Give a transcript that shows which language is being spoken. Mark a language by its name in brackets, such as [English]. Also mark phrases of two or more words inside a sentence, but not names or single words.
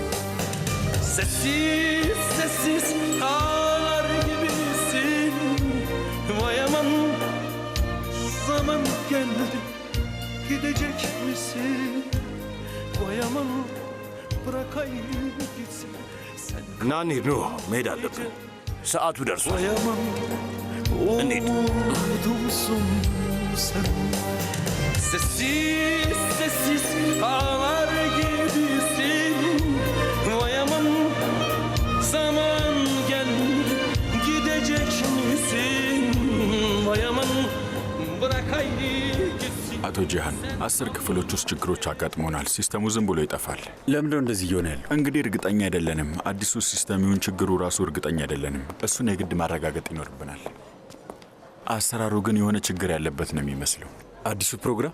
[Turkish] Sessiz sessiz ağlar gibisin vay aman. Zaman geldi, gidecek misin vay aman. Bırak ay gitsin, sen [Amharic] ና እንሂድ። ኖ መሄድ አለብን። ሰዓቱ ደርሷል። [Turkish] vay aman. Umudumsun sen. Sessiz sessiz ağlar gibisin. Vay aman zaman geldi gidecek misin? Vay aman bırak haydi gitsin. [Amharic] አቶ ጂሃን 10 ክፍሎች ውስጥ ችግሮች አጋጥሞናል። ሲስተሙ ዝም ብሎ ይጠፋል። ለምንድነው እንደዚህ እየሆነ ያለው? እንግዲህ እርግጠኛ አይደለንም። አዲሱ ሲስተም ይሁን ችግሩ ራሱ እርግጠኛ አይደለንም። እሱን የግድ ማረጋገጥ ይኖርብናል። አሰራሩ ግን የሆነ ችግር ያለበት ነው የሚመስለው። አዲሱ ፕሮግራም?